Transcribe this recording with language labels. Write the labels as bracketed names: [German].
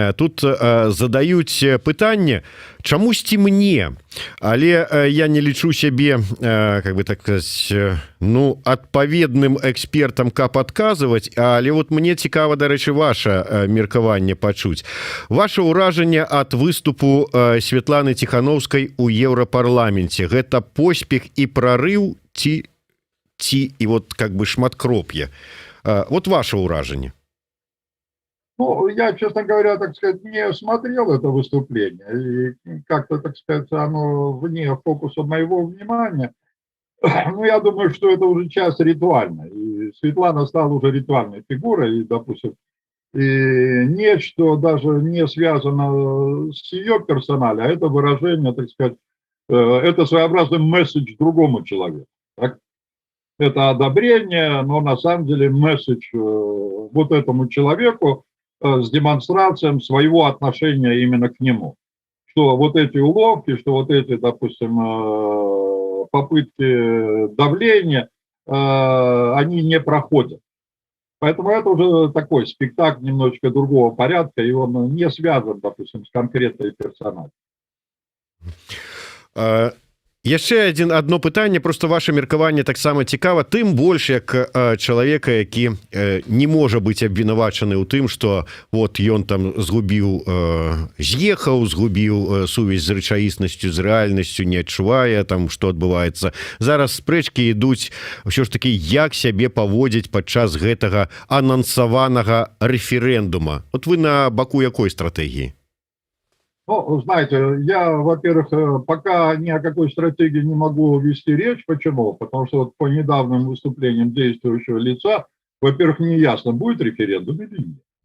[Belarusian] Тут задаюць пытанне чамусьці мне, але я не лічу сябе, [Russian] как бы так сказать, [Belarusian] ну, адпаведным экспертам, каб адказваць, але вот мне цікава, дарэчы, ваша меркаванне пачуць. Ваше ўражанне ад выступу Светланы Тихановскай у Еўрапарламенце. Гэта поспех і прарыў ці і [Russian] вот как бы [Belarusian] шматкроп'е. Вот ваше уражение. [Russian] Ну, я, честно говоря, так сказать, не смотрел это выступление. И как-то, так сказать, оно вне фокуса моего внимания. Ну, я думаю, что это уже часть ритуальная. И Светлана стала уже ритуальной фигурой. И, допустим, и нечто даже не связано с ее персоналем, а это выражение, так сказать, это своеобразный месседж другому человеку. Так? Это одобрение, но на самом деле месседж вот этому человеку с демонстрацией своего отношения именно к нему. Что вот эти уловки, что вот эти, допустим, попытки давления, они не проходят. Поэтому это уже такой спектакль немножечко другого порядка, и он не связан, допустим, с конкретной персональю. [Belarusian] Яшчэ одно пытанне, просто ваше меркаванне таксама цікава, тым больш як чалавека, які не можа быць абвінавачаны ў тым, што вот ён там з'ехаў, згубіў сувязь з рэчаіснасцю, з рэальнасцю, не адчувае там, што адбываецца. Зараз спрэчкі ідуць ўсё ж такі, як сябе паводзіць падчас гэтага анансаванага рэферэндума. Вот вы на баку якой стратэгіі? [Russian] Ну, знаете, я, во-первых, пока ни о какой стратегии не могу вести речь. Почему? Потому что вот по недавним выступлениям действующего лица, во-первых, не ясно, будет референдум или нет.